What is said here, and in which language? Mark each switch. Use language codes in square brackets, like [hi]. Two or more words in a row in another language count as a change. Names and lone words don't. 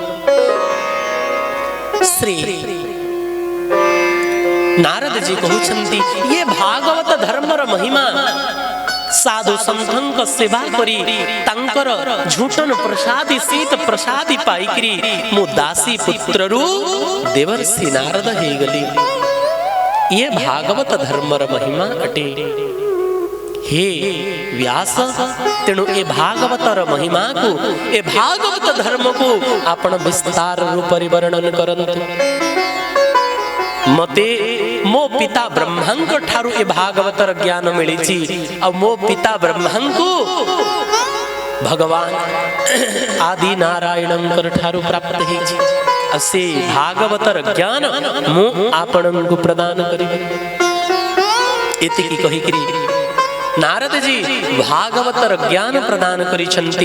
[or] ଶ୍ରୀ ନାରଦ ଜୀ କହଉଛଂତୀ ୟେ ଭାଗବତ ଧର୍ମର ମହିମା ସାଧୁ ସଂତଂକ ସେବା କରୀ ତାଂକର ଝୂଠନ ପ୍ରସାଦୀ ଶୀତ ପ୍ରସାଦୀ ପାଇକରୀ ମୁ ଦାସୀ ପୁତ୍ରରୁ ଦେବର୍ଷି ନାରଦ ହେ ଗଲୀ। ୟେ ଭାଗବତ ଧର୍ମର ମହିମା ଅଟେ। ହେ ବ୍ୟାସ ତେଣୁ ଏ ଭାଗବତର ମହିମା କୋ ଏ ଭାଗବତ ଧର୍ମ କୋ ଆପଣ ବିସ୍ତାର ରୂପ ବର୍ଣନ କରଂତୁ। ମତେ ମୋ ପିତା ବ୍ରହ୍ମାଂକ ଠାରୂ ଏ ଭାଗବତର ଜ୍ଞାନ ମିଲୀ ଔର ମୋ ପିତା ବ୍ରହ୍ମାଂକୋ ଭଗବାନ ଆଦି ନାରାୟଣଂକର ଠାରୂ ପ୍ରାପ୍ତ ହେଛି ଅସେ ଭାଗବତର ଜ୍ଞାନ ମୁ ଆପଣନ କୋ ପ୍ରଦାନ କରୀ ଏତିକୀ କହି କରୀ ନାରଦ ଜୀ ଭାଗବତର ଜ୍ଞାନ ପ୍ରଦାନ କରିଛଂତୀ।